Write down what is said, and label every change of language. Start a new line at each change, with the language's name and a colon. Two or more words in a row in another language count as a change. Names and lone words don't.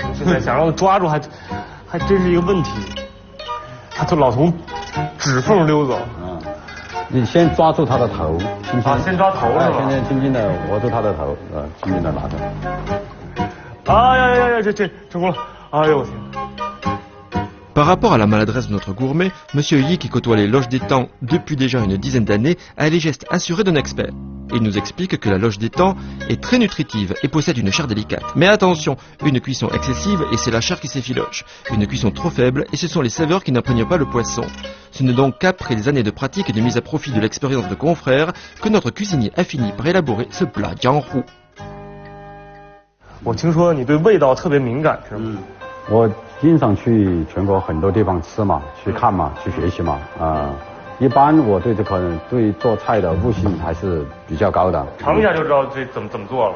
Chinese: 现在想让它抓住还真是一个问题，它就老从指缝溜走。你先抓住它的头，轻轻。先抓头是吧？先轻轻的握住它的头，轻轻的拿着。哎呀，这成功了！哎呦我天！
French: Par rapport à la maladresse de notre gourmet, Monsieur Yi, qui côtoie les loges d'étang depuis déjà une dizaine d'années, a les gestes assurés d'un expert. Il nous explique que la loge d'étang est très nutritive et possède une chair délicate. Mais attention, une cuisson excessive et c'est la chair qui s'effiloche. Une cuisson trop faible et ce sont les saveurs qui n'imprègnent pas le poisson. Ce n'est donc qu'après des années de pratique et de mise à profit de l'expérience de confrères que notre cuisinier a fini par élaborer ce plat jianghu.
Chinese: 我听说你对味道特别敏感，是吗？我经常去全国很多地方吃嘛，去看嘛，去学习嘛，一般我对对做菜的悟性还是比较高的。尝一下就知道这怎么做了。